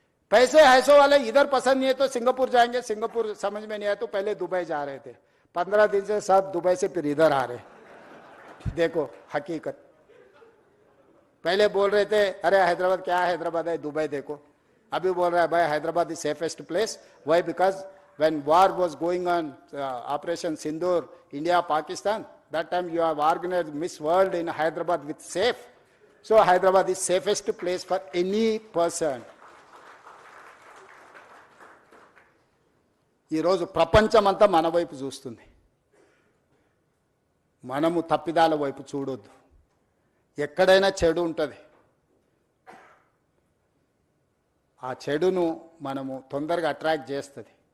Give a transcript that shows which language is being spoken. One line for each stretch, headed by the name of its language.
Hindi: पैसे ऐसो वाले इधर पसंद नहीं है तो सिंगापुर जाएंगे, सिंगापुर समझ में नहीं आया तो पहले दुबई जा रहे थे, 15 दिन से सब दुबई से फिर इधर आ रहे। देखो हकीकत, पहले बोल रहे थे अरे हैदराबाद क्या है, हैदराबाद है, दुबई देखो। अभी बोल रहा है भाई Hyderabad
English: Is safest place. Why? Because when war was going on, operation Sindoor, India Pakistan, that time you have organized Miss World in Hyderabad with safe. So Hyderabad is safest place for any person.
Telugu: ఈ రోజు ప్రపంచం అంతా మన వైపు చూస్తుంది, మనము తప్పిదాల వైపు చూడొద్దు। ఎక్కడైనా చెడు ఉంటుంది, ఆ చెడును మనము తొందరగా అట్రాక్ట్ చేస్తుంది।